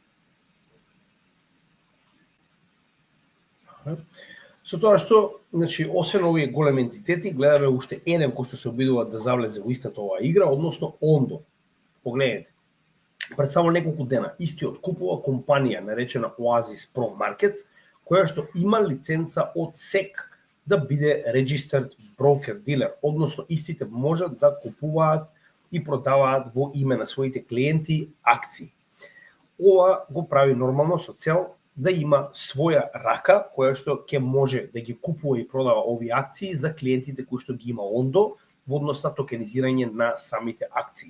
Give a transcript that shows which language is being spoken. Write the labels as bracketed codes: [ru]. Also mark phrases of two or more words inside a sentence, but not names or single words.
[mk] Со тоа што, значи, освен овие големи ентитети, гледаме уште еден кој што се обидува да завлезе во истата оваа игра, односно Ondo. Погледнете. Пред само неколку дена, истиот купува компанија наречена Oasis Pro Markets, која што има лиценца од SEC да биде [en] registered broker dealer, [mk] односно истите можат да купуваат и продаваат во име на своите клиенти акции. Ова го прави нормално со цел да има своја рака која што ќе може да ги купува и продава овие акции за клиентите кои што ги има Ondo во однос на токенизирање на самите акции.